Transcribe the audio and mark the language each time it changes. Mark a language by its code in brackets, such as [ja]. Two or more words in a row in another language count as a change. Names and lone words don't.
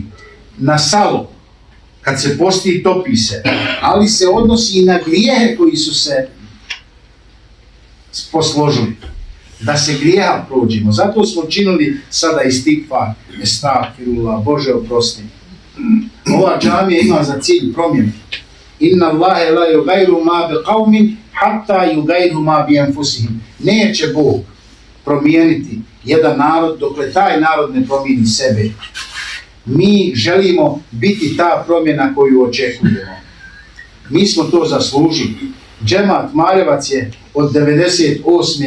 [bs] Na salo, kad se posti topi se, ali se odnosi i na grijehe koji su se posložili. da se grijeha prođemo. Zato smo činili sada istikvar, estakfirullah, Bože oprosti. Ova džamija ima za cilj promjenu. [ar] إن الله لا يغير ما ب قوم حتى يغير ما ب أنفسهم. [bs] Neće Bog promijeniti jedan narod dokle taj narod ne promijeni sebe. Mi želimo biti ta promjena koju očekujemo. Mi smo to zaslužili. Džemat Maljevac je od 98.